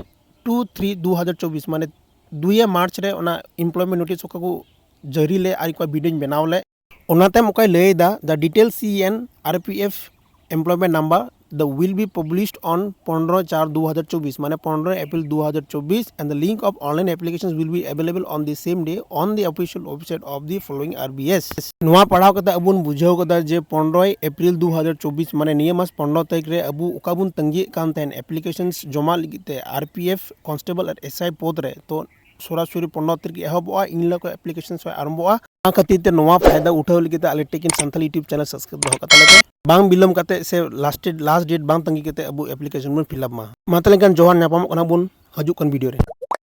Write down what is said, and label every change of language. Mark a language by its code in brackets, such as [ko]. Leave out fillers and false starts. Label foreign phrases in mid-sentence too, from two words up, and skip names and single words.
[sat] 2/3/2024 माने 2 मार्च रे ओना [en] employment notice [sat] को जारी ले आई को वीडियो बनाव ले ओनाते मकय ले दा [en] the detail CN RPF employment number the will be published on [sat] 15/4/2024 माने [en] 15 April 2024 and the link of online applications will be available on the same day on the official website of the following RBS नोआ [sat] पढ़ाव कता अबुन बुझाव कता जे 15 अप्रैल 2024 माने निया मास 15 तारीख रे अबु ओकाबुन तंगी कान तहन एप्लीकेशंस जमा लिगिते RPF कांस्टेबल और SI पद रे तो सरासरी 15 तारीख एहबोआ इनला को एप्लीकेशंस आरंभोआ खातिर ते नोआ फायदा उठाव लिगिते आले टेकिन संथाली [en] YouTube channel subscribe [sat] दो कता लेते बांग बिलम कते से [en] last date [sat] बांग तंगी कते अबु एप्लीकेशन बन फिलअप मा मातले kan जोहार नापाम कना बुन हजू कन वीडियो रे